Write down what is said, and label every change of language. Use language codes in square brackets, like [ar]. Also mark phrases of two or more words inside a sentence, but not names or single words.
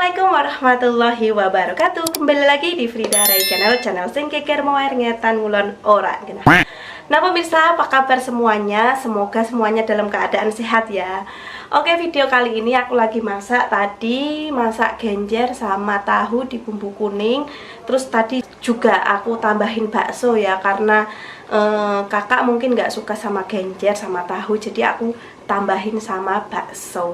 [ar] السلام عليكم ورحمة الله وبركاته. [id] Kembali lagi di Frida Rai channel [jv] sing keker moer ngetan ngulon ora genah. [id] Nah pemirsa, apa kabar semuanya? Semoga semuanya dalam keadaan sehat ya. Oke, video kali ini aku lagi masak. Tadi masak genjer sama tahu di bumbu kuning. Terus tadi juga aku tambahin bakso ya, karena kakak mungkin nggak suka sama genjer sama tahu, jadi aku tambahin sama bakso.